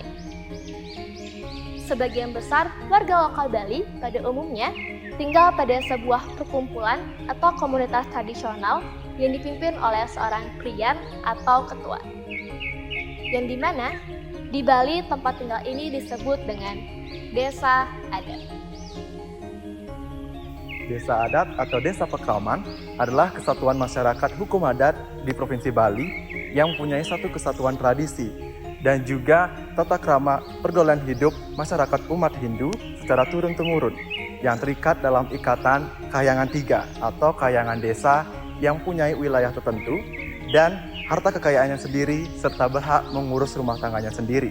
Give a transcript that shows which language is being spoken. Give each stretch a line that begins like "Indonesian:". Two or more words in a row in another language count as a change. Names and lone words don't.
Indonesian: Sebagian besar warga lokal Bali pada umumnya tinggal pada sebuah perkumpulan atau komunitas tradisional yang dipimpin oleh seorang priyan atau ketua. Yang dimana di Bali tempat tinggal ini disebut dengan desa adat. Desa adat atau desa pekraman adalah kesatuan masyarakat hukum adat di Provinsi Bali yang mempunyai satu kesatuan tradisi dan juga tata krama pergaulan hidup masyarakat umat Hindu secara turun-temurun yang terikat dalam ikatan kayangan tiga atau kayangan desa yang mempunyai wilayah tertentu dan harta kekayaannya sendiri serta berhak mengurus rumah tangganya sendiri.